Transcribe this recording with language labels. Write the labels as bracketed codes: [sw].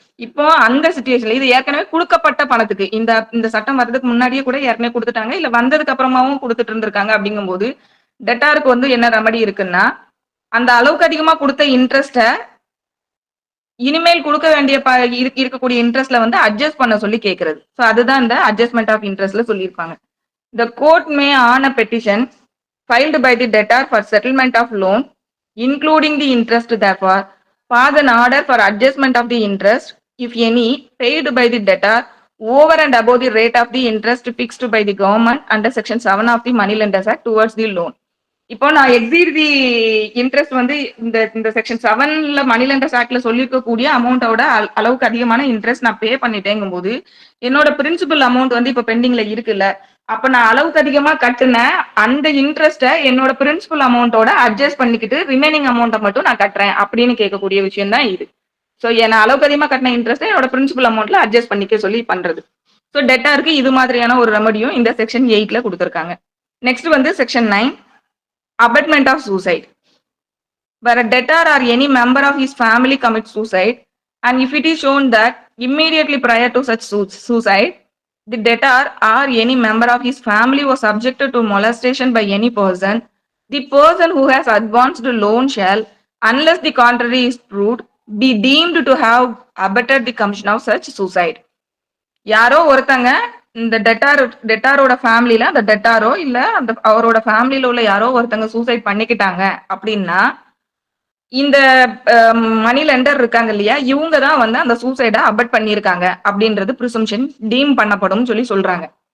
[ta] இப்போ அந்த சிச்சுவேஷன்ல இது ஏற்கனவே கொடுக்கப்பட்ட பணத்துக்கு, இந்த சட்டம் வர்றதுக்கு முன்னாடியே கூட ஏற்கனவே கொடுத்துட்டாங்க, இல்ல வந்ததுக்கு அப்புறமாவும் கொடுத்துட்டு இருந்திருக்காங்க. அப்படிங்கும்போது டெட்டாருக்கு வந்து என்ன ரெமடி இருக்குன்னா, அந்த அளவுக்கு அதிகமா கொடுத்த இன்ட்ரெஸ்ட இனிமேல் கொடுக்க வேண்டிய இருக்கக்கூடிய இன்ட்ரெஸ்ட்ல வந்து அட்ஜஸ்ட் பண்ண சொல்லி கேட்கறது. ஸோ அதுதான் இந்த அட்ஜஸ்ட்மெண்ட் ஆஃப் இன்ட்ரெஸ்ட்ல சொல்லியிருப்பாங்க. [en] The court may on a petition filed by the debtor for settlement of loan, including the interest, therefore, pass an order for adjustment of the interest, if any, paid by the debtor over and above the rate of the interest fixed by the government under section 7 of the Moneylenders Act towards the loan. [ta] இப்போ நான் exceed the interest வந்து இந்த section 7ல மணிலெண்டர்ஸ் ஆக்ட்ல சொல்லியிருக்கக்கூடிய அமௌண்ட்டோட அளவுக்கு அதிகமான interest நான் பே பண்ணிட்டேங்கும் போது என்னோட பிரின்சிபல் அமௌண்ட் வந்து இப்ப பெண்டிங்ல இருக்குல்ல, அப்ப நான் அளவுக்கு அதிகமா கட்டுன அந்த இன்ட்ரெஸ்ட என்னோட பிரின்சிபல் அமௌண்ட்டோட அட்ஜஸ்ட் பண்ணிக்கிட்டு ரிமைனிங் அமௌண்ட்டை மட்டும் நான் கட்டுறேன் அப்படின்னு கேட்கக்கூடிய விஷயம் தான் இது. ஸோ என்ன அளவுக்கு அதிகமா கட்டின இன்ட்ரெஸ்ட் என்னோட பிரின்சிபல் அமௌண்ட்ல அட்ஜஸ்ட் பண்ணிக்க சொல்லி பண்றது. ஸோ டெட்டாருக்கு இது மாதிரியான ஒரு ரெமடியும் இந்த செக்ஷன் 8ல கொடுத்துருக்காங்க. நெக்ஸ்ட் வந்து section 9 [en] abetment of suicide. Where a debtor or any member of his family commits suicide, and if it is shown that immediately prior to such suicide, the debtor or any member of his family was subjected to molestation by any person, the person who has advanced the loan shall, unless the contrary is proved, be deemed to have abetted the commission of such suicide. [ta] யாரோ ஒருத்தங்க இந்த டெட்டாரோட ஃபேமிலியில அந்த டெட்டாரோ இல்ல அந்த அவரோட ஃபேமிலியில உள்ள யாரோ ஒருத்தங்க சூசைட் பண்ணிக்கிட்டாங்க அப்படின்னா இந்த மணி லெண்டர் இருக்காங்க இல்லையா, இவங்க தான் வந்து அந்த சூசைடை அபட் பண்ணியிருக்காங்க அப்படின்றது ப்ரிசம்ஷன் டீம் பண்ணப்படும் சொல்லி சொல்றாங்க.